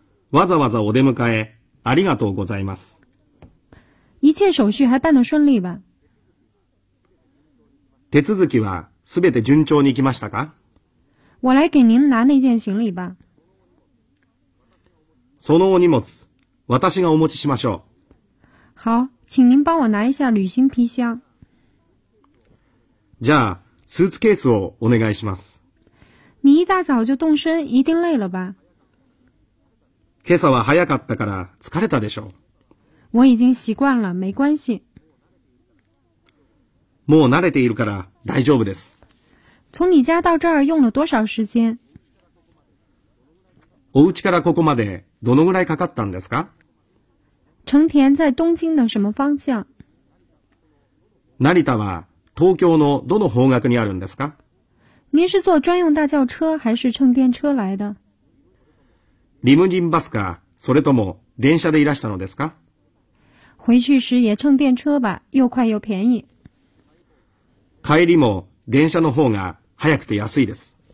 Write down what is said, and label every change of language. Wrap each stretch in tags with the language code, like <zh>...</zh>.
<ja>わざわざお出迎え、ありがとうございます。</ja> <zh>一切手续还办得顺利吧？</zh> <ja>手続きはすべて順調に行きましたか？</ja> <zh>我来给您拿那件行李吧。</zh> <ja>そのお荷物、私がお持ちしましょう。</ja> <zh>好、请您帮我拿一下旅行皮箱。</zh> <ja>じゃあ、スーツケースをお願いします。</ja> <zh>你一大早就动身、一定累了吧？</zh> <ja>今朝は早かったから疲れたでしょう。</ja> <zh>我已经习惯了、没关系。</zh> <ja>もう慣れているから大丈夫です。</ja> <zh>从你家到这儿用了多少时间？</zh> <ja>お家からここまでどのぐらいかかったんですか？</ja> <zh>成田在东京的什么方向？</zh> <ja>成田は東京のどの方角にあるんですか？</ja> <zh>您是坐专用大轿车还是乘电车来的？</zh> <ja>リムジンバスか、それとも電車でいらしたのですか？</ja> <zh>回去时也乘电车吧，又快又便宜。</zh> <ja>帰りも電車の方が早くて安いです。</ja>